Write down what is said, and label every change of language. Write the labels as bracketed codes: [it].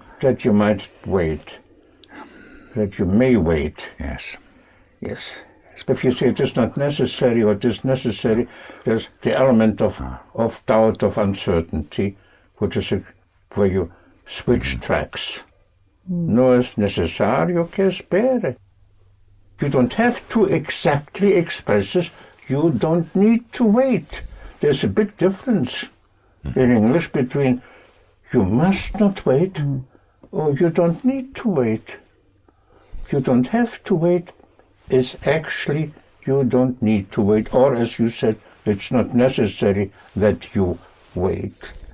[en] that you might wait, that you may wait. Yes. Yes. If you say it is not necessary or it is necessary, there's the element of doubt, of uncertainty, which is where you switch tracks. [es] No es necesario que espere. [en] You don't have to exactly express this. You don't need to wait. There's a big difference in English between you must not wait or you don't need to wait. You don't have to wait is actually you don't need to wait, or as you said, it's not necessary that you wait.